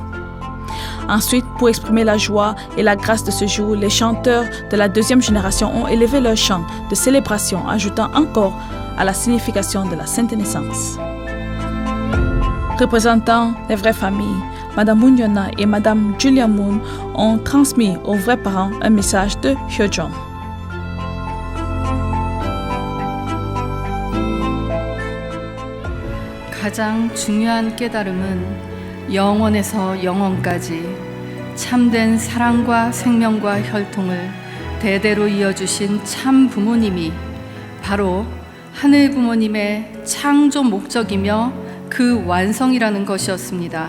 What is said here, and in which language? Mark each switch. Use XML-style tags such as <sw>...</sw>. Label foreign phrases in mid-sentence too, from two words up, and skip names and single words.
<fr>Ensuite, pour exprimer la joie et la grâce de ce jour, les chanteurs de la 2e génération ont élevé leur chant de célébration, ajoutant encore à la signification de la sainte naissance. Représentant les vraies familles, Madame Moon Yona et Madame Julia Moon ont transmis aux vrais parents un message de Hyojong.</fr> <ko>가장 중요한 깨달음은 영원에서 영원까지 참된 사랑과 생명과 혈통을 대대로 이어주신 참 부모님이 바로 하늘 부모님의 창조 목적이며 그 완성이라는 것이었습니다.</ko>